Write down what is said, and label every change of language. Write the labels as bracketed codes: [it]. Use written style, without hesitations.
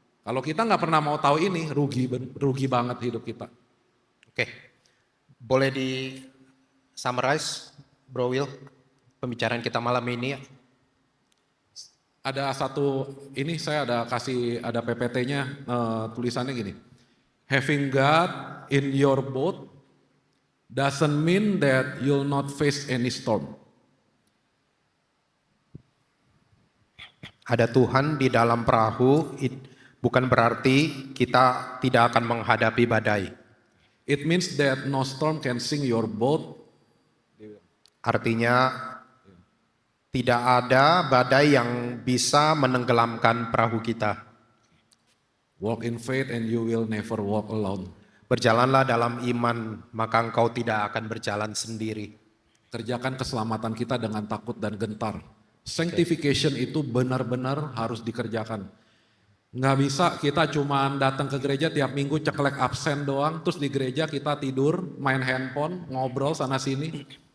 [id] Kalau kita nggak pernah mau tahu ini, rugi banget hidup kita. Oke. Boleh di summarize, Bro Will, pembicaraan kita malam ini? Ada satu, ini saya ada PPT-nya, tulisannya gini. [en] Having God in your boat doesn't mean that you'll not face any storm. [id] Ada Tuhan di dalam perahu, bukan berarti kita tidak akan menghadapi badai. [en] It means that no storm can sink your boat. [id] Artinya tidak ada badai yang bisa menenggelamkan perahu kita. [en] Walk in faith and you will never walk alone. [id] Berjalanlah dalam iman, maka engkau tidak akan berjalan sendiri. Kerjakan keselamatan kita dengan takut dan gentar. Sanctification itu benar-benar harus dikerjakan. Nggak bisa kita cuma datang ke gereja tiap minggu ceklek absen doang, terus di gereja kita tidur, main handphone, ngobrol sana sini.